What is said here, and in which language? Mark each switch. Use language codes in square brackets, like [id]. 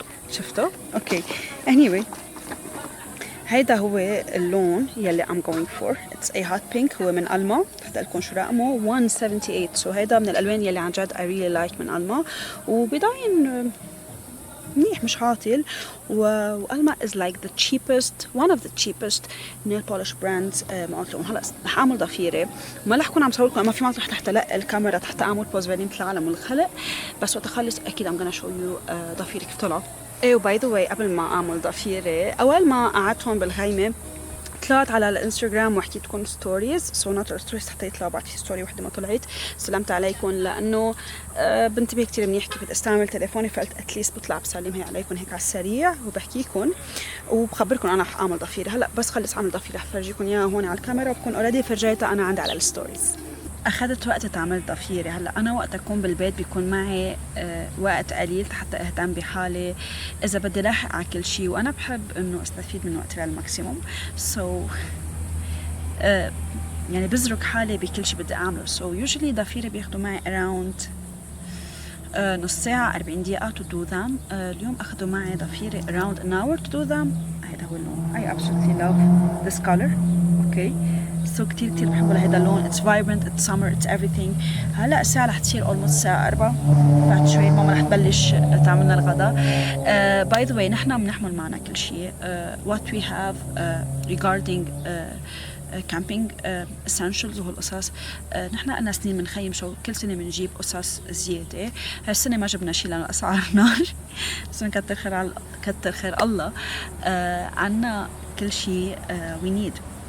[ar] شفتوا؟ اوكي anyway هيدا هو اللون يلي I'm going for. it's a hot pink. هو من ألما. رح لكم شو رقمه 178. سو هيدا من الألوان يلي عن جد I really like من ألما، وبيضاين منيح مش عاطل. [en] وألما is like the cheapest one of the cheapest nail polish brands. [ar] ما قلت لكم هلا رح اعمل ضفيره، ما رح اكون عم صور لكم، ما في مطرح تحت لا الكاميرا تحت اعمل بوز فيرني مثل عالم الخلق، بس وقت اخلص اكيد I'm gonna show you ضفيري كيف طلعوا. ايه وباي ذا واي قبل ما اعمل ضفيره اول ما قعدت هون بالخيمه طلعت على الانستغرام وحكيتكم ستوريز. سو ناطر ستوريز حتى يطلعوا بعد في ستوري وحده ما طلعت سلمت عليكم، لانه بنتبه كثير منيح كيف بدي استعمل تليفوني، فقلت اتليست بطلع بسلم هي عليكم هيك على السريع وبحكيكم وبخبركم انا رح اعمل ضفيره. هلا بس خلص اعمل ضفيره رح فرجيكم اياها هون على الكاميرا وبكون اوريدي فرجيتها انا عندي على الستوريز. اخذت وقت تعمل ضفيره. هلا انا وقت اكون بالبيت بيكون معي وقت قليل حتى اهتم بحالي اذا بدي لاحق على كل شيء، وانا بحب انه استفيد من وقتي للماكسيموم. سو يعني بزرق حالي بكل شيء بدي اعمله. سو يوجولي ضفيره بياخذوا معي اراوند نص ساعه 40 دقيقه to do them. اليوم اخذوا معي ضفيره around an hour to do them. هذا هو اللون. [en] I absolutely love this color. [ar] اوكي سو كتير بحبه لهيدا اللون. it's vibrant, it's summer, it's everything. هلا الساعة رح تصير almost الساعة 4 بعد شوي ماما رح تبلش تعملنا الغداء. [en] by the way نحن بنحمل معنا كل شيء what we have regarding camping essentials وهالقصص. [ar] نحن قلنا سنين بنخيم شو كل سنة بنجيب قصص زيادة. هالسنة ما جبنا شيء لأنه أسعار نار بس كتر خير الله. عنا كل شيء we need.